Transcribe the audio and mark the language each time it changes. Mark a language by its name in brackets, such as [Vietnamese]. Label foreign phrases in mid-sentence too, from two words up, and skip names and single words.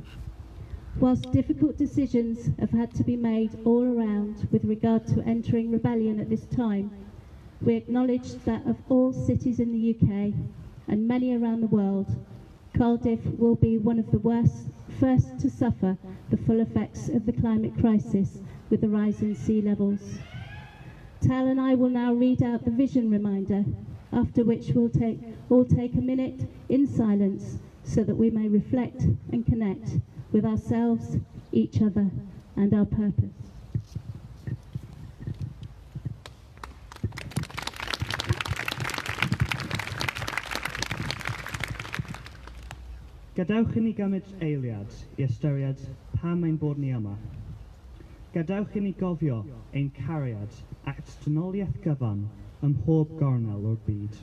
[English] Whilst difficult decisions have had to be made all around with regard to entering rebellion at this time, we acknowledge that of all cities in the UK and many around the world, Cardiff will be one of the first to suffer the full effects of the climate crisis with the rise in sea levels. Tal and I will now read out the vision reminder, after which we'll all take a minute in silence so that we may reflect and connect with ourselves, each other, and our purpose. [Welsh] Gadewch i ni gymryd eiliad I ystyried pam ein bod ni yma. Gadewch i ni gofio ein cariad at dynoliaeth gyfan ym mhob gornel o'r byd.